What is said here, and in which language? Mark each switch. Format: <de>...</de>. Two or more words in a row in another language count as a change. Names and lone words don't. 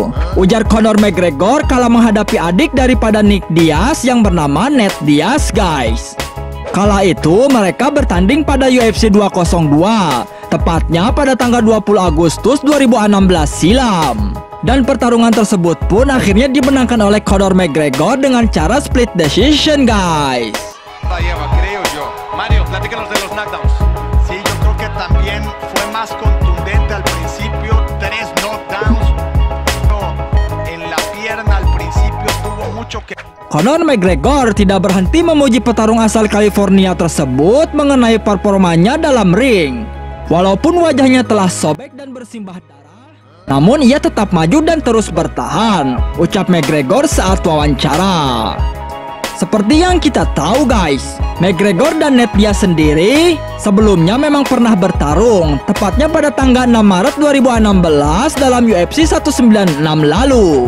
<id>Ujar Conor McGregor kala menghadapi adik daripada Nick Diaz yang bernama Nate Diaz guys. Kala itu mereka bertanding pada UFC 202, tepatnya pada tanggal 20 Agustus 2016 silam. Dan pertarungan tersebut pun akhirnya dimenangkan oleh Conor McGregor dengan cara</id> <en>split decision</en> <id>guys.</id> <es>Creo yo. Mario, platícanos de los knockdowns. Sí, yo creo que también fue más contundente al principio, 3 knockdowns. En la pierna al principio tuvo mucho que.</es> <id>Conor McGregor tidak berhenti memuji petarung asal California tersebut mengenai performanya dalam ring. Walaupun wajahnya telah sobek dan bersimbah darah, namun ia tetap maju dan terus bertahan, ucap McGregor saat wawancara. Seperti yang kita tahu guys, McGregor dan Nate Diaz sendiri sebelumnya memang pernah bertarung, tepatnya pada tanggal 6 Maret 2016 dalam UFC 196 lalu.</id>